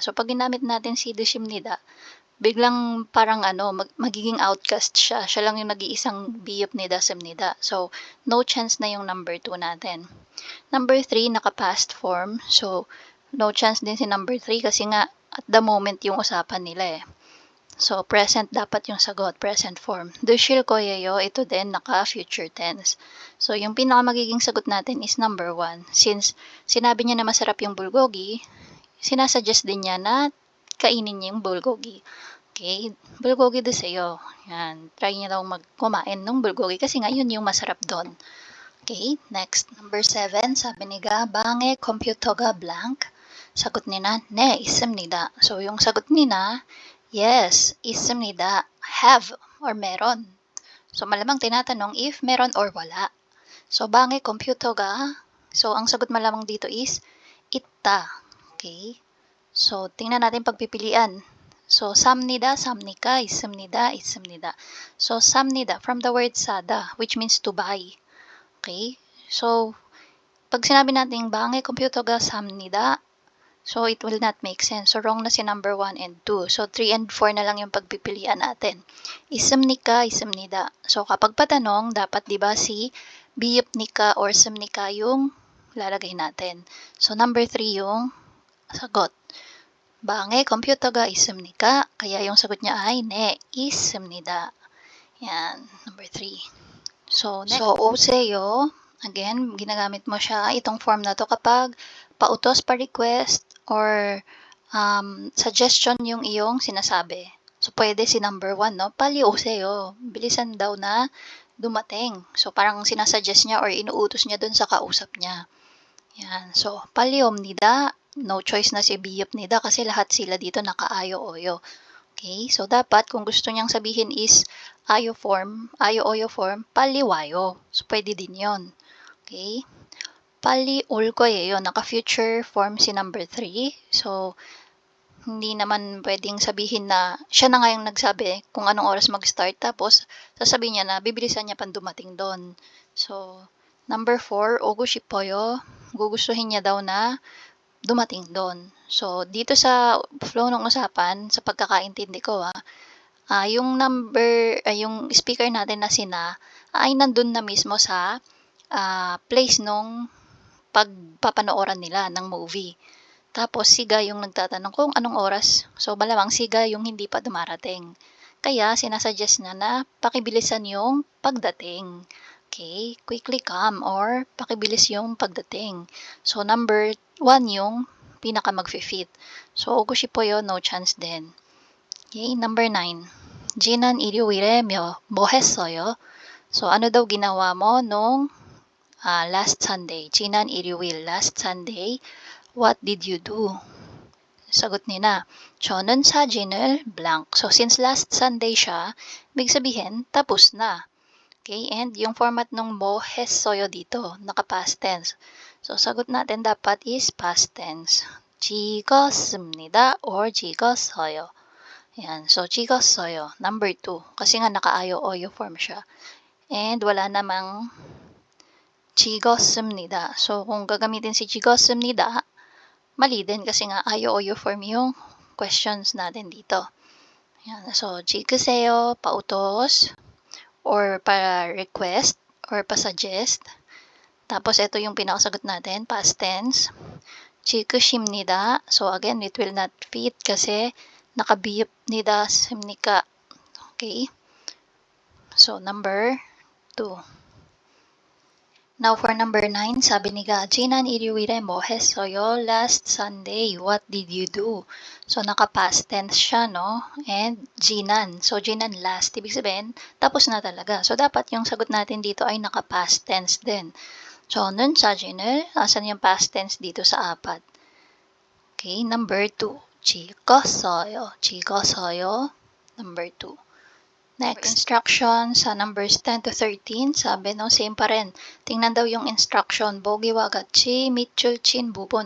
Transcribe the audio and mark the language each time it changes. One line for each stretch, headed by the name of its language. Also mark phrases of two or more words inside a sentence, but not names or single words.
Filipino: So, pag ginamit natin si deshimnida, biglang parang magiging outcast siya. Siya lang yung nag-iisang biyupnida, sumnida. So, no chance na yung number 2 natin. Number 3, naka-past form. So, no chance din si number 3 kasi nga, at the moment yung usapan nila eh. So, present dapat yung sagot, present form.
Korean: 드실 거예요,
Filipino: ito din naka-future tense. So, yung pinaka magiging sagot natin is number 1. Since sinabi niya na masarap yung bulgogi, sinasuggest din niya na kainin niya yung bulgogi.
Korean: Okay? Bulgogi 드세요.
Filipino: Yan. Try niya daw kumain ng bulgogi kasi nga yun yung masarap doon. Okay? Next. Number 7, sabi ni Ga,
Korean: 방에 컴퓨터가
Filipino: blank. Sagot ni na,
Korean: 네, 있습니다.
Filipino: So, yung sagot ni na, yes,
Korean: 있습니다.
English: Have or meron.
Filipino: So, malamang tinatanong if meron or wala. So,
Korean: 방에 컴퓨터가,
Filipino: so, ang sagot malamang dito is 있다. Okay? So, tingnan natin pagpipilian. So,
Korean: 삽니다, 삽니까, 있습니다, 있습니다. So, 삽니다,
English: from the word sada, which means to buy. Okay? So,
Filipino: pag sinabi natin
Korean: 방에 컴퓨터가 삽니다,
English: so, it will not make sense.
Filipino: So, wrong na si number 1 and 2. So, 3 and 4 na lang yung pagpipilian natin.
Korean: 있습니까, 있습니다.
Filipino: So, kapag patanong, dapat diba si biyupnika or sumnika yung lalagay natin. So, number 3 yung sagot.
Korean: 방에 컴퓨터가 있습니까?
Filipino: Kaya yung sagot niya ay
Korean: 네, 있습니다.
Filipino: Yan, number 3. So, next. So, 오세요. Again, ginagamit mo siya, itong form na to kapag pautos, pa-request, or suggestion yung iyong sinasabi. So, pwede si number 1, no?
Korean: Pali 오세요.
Filipino: Bilisan daw na dumating. So, parang sinasuggest niya or inuutos niya dun sa kausap niya. Yan. So,
Korean: pali 옵니다.
Filipino: No choice na si biyupnida kasi lahat sila dito naka-ayo-oyo. Okay? So, dapat kung gusto niyang sabihin is ayo-oyo form, paliwayo. So, pwede din yon. Okay?
Korean: Pali 올 거예요.
Filipino: Naka-future form si number 3. So, hindi naman pwedeng sabihin na siya na nga yung nagsabi kung anong oras mag-start. Tapos, sasabihin niya na bibilisan niya pang dumating doon. So, number 4,
Korean: 오고 싶어요.
Filipino: Gugustuhin niya daw na dumating doon. So, dito sa flow ng usapan, sa pagkakaintindi ko yung yung speaker natin na sina, ay nandun na mismo sa place nung pagpapanooran nila ng movie. Tapos, siga yung nagtatanong kung anong oras. So, malamang siga yung hindi pa dumarating. Kaya, sinasuggest na pakibilisan yung pagdating. Okay?
English: Quickly come
Filipino: or pakibilis yung pagdating. So, number 1 yung pinaka mag-fit. So,
Korean: 오고 싶어요,
Filipino: no chance din. Okay? Number 9.
Korean: 지난 일요일에 뭐 했어요?
Filipino: So, ano daw ginawa mo nung last Sunday?
Korean: 지난 일요일,
English: last Sunday, what did you do?
Filipino: sagot nila,
Korean: 저는 사진을 blank.
Filipino: So, since last Sunday siya, ibig sabihin, tapos na. Okay, and yung format ng mo 했어요 dito, naka-past tense. So, sagot natin dapat is past tense.
Korean: 찍었습니다 or 찍었어요.
Filipino: Yan. So, 찍었어요. Number 2. Kasi nga naka-ayo-oyo form siya. And wala namang 찍었습니다. So, kung gagamitin si 찍었습니다, mali din kasi nga ayo-oyo form yung questions natin dito. Yan. So, 찍으세요, pautos, or pa-request, or pa-suggest. Tapos, ito yung pinakasagot natin, past tense.
Korean: 찍으십니다.
Filipino: So, again,
English: it will not fit
Filipino: kasi nakabiyip니다 simnika. Okay? So, number 2.
English: Now, for number 9,
Filipino: sabi ni Ga,
Korean: 지난 일요일에 뭐 했어요?
English: Last Sunday, what did you do? So,
Filipino: naka-past tense siya, no? And 지난. So, 지난 last. Ibig sabihin, tapos na talaga. So, dapat yung sagot natin dito ay naka-past tense din.
Korean: 저는 사진을,
Filipino: asan yung past tense dito sa 4? Okay, number 2.
Korean: 찍었어요. 찍었어요.
Filipino: Number 2. Next, instruction sa numbers 10 to 13. Sabi, no, same pa rin. Tingnan daw yung instruction.
Korean: 보기와 같이 밑줄 친 부분.